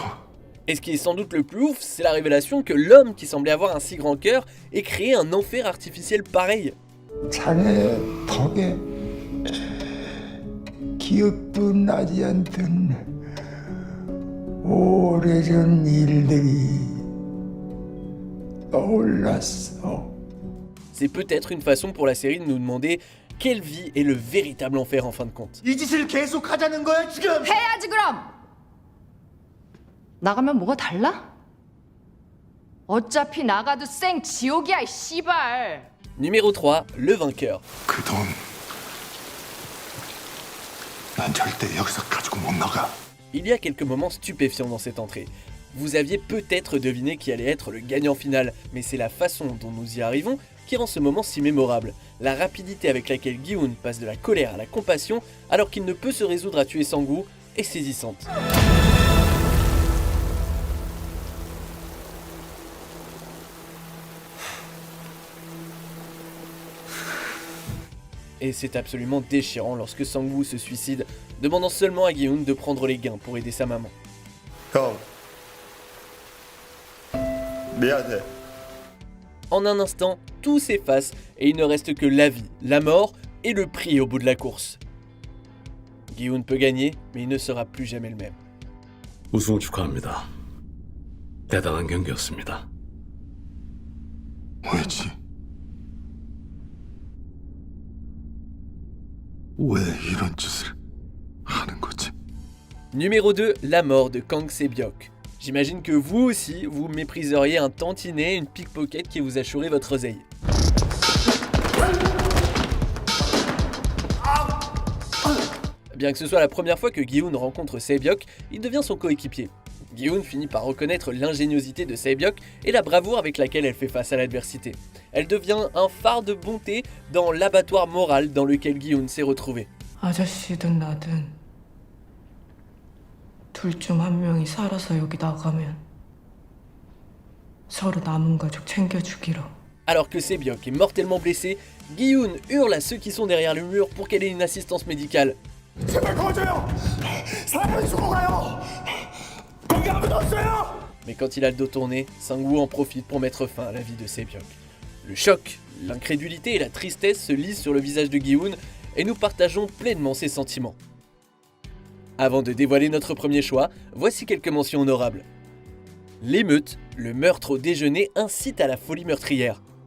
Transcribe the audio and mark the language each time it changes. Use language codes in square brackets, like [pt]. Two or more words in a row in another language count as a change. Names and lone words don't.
[fr] Et ce qui est sans doute le plus ouf, c'est la révélation que l'homme qui semblait avoir un si grand cœur ait créé un enfer artificiel pareil. [ko] 자네 덕에 기억도 나지 않던 오래전 일들이 떠올랐어. [fr] C'est peut-être une façon pour la série de nous demander quelle vie est le véritable enfer en fin de compte. [ko] 이 짓을 계속 하자는 거야 지금? 해야지 그럼! 나가면 뭐가 달라? 어차피 나가도 생 지옥이야 이 씨발! [fr] Numéro 3, le vainqueur. [ko] 그 돈, 난 절대 여기서 가지고 못 나가. [fr] Il y a quelques moments stupéfiants dans cette entrée. Vous aviez peut-être deviné qui allait être le gagnant final, mais c'est la façon dont nous y arrivons qui rend ce moment si mémorable. La rapidité avec laquelle Gi-hun passe de la colère à la compassion alors qu'il ne peut se résoudre à tuer Sang-woo est saisissante. Et c'est absolument déchirant lorsque Sang-woo se suicide, demandant seulement à Gi-hun de prendre les gains pour aider sa maman. [ko] 형 미안해. [fr] En un instant, tout s'efface et il ne reste que la vie, la mort et le prix au bout de la course. Gi-hun peut gagner, mais il ne sera plus jamais le même. [ko] 우승 축하합니다. 대단한 경기였습니다. 왜지? 왜 이런 짓을 하는 거지? [fr] Numéro 2, la mort de Kang Se-byok. J'imagine que vous aussi, vous mépriseriez un tantinet, une pickpocket qui vous assurait votre oseille. Bien que ce soit la première fois que Gi-hun rencontre Se-byok, il devient son coéquipier. Gi-hun finit par reconnaître l'ingéniosité de Se-byok et la bravoure avec laquelle elle fait face à l'adversité. Elle devient un phare de bonté dans l'abattoir moral dans lequel Gi-hun s'est retrouvé. [ko] 아저씨든 나든 둘 중 한 명이 살아서 여기 나가면 서로 남은 가족 챙겨주기로. [fr] Alors que Sebiok est mortellement blessé, Gi-hoon hurle à ceux qui sont derrière le mur pour qu'elle ait une assistance médicale. [ko] 제발 도와줘요. 사람이 죽어가요. 거기 아무도 없어요. [fr] Mais quand il a le dos tourné, Sang-woo en profite pour mettre fin à la vie de Sebiok. Le choc, l'incrédulité et la tristesse se lisent sur le visage de Gi-hoon et nous partageons pleinement ses sentiments. Avant de dévoiler notre premier choix, voici quelques mentions honorables. L'émeute, le meurtre au déjeuner incite à la folie meurtrière.